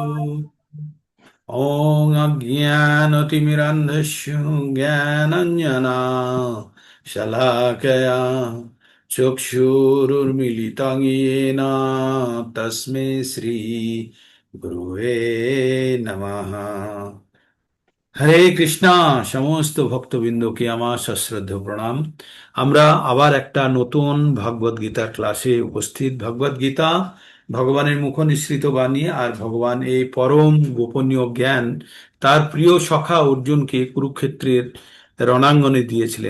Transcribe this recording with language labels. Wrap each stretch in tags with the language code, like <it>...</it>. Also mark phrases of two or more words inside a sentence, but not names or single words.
<sa>ॐ अज्ञानतिमिरान्धस्य ज्ञानाञ्जना शलाकया चक्षुरुर्मिलितं येन तस्मै श्री गुरुवे नमः।</sa> <bn>হরে কৃষ্ণা। সমস্ত ভক্তবৃন্দকে আমার সশ্রদ্ধ প্রণাম। আমরা আবার একটা নতুন ভগবদ গীতার ক্লাসে উপস্থিত। ভগবদ গীতা ভগবানের মুখ নিঃসৃত বাণী, আর ভগবান এই পরম গোপনীয় জ্ঞান তার প্রিয় সখা অর্জুনকে কুরুক্ষেত্রের রণাঙ্গনে দিয়েছিলেন।</bn>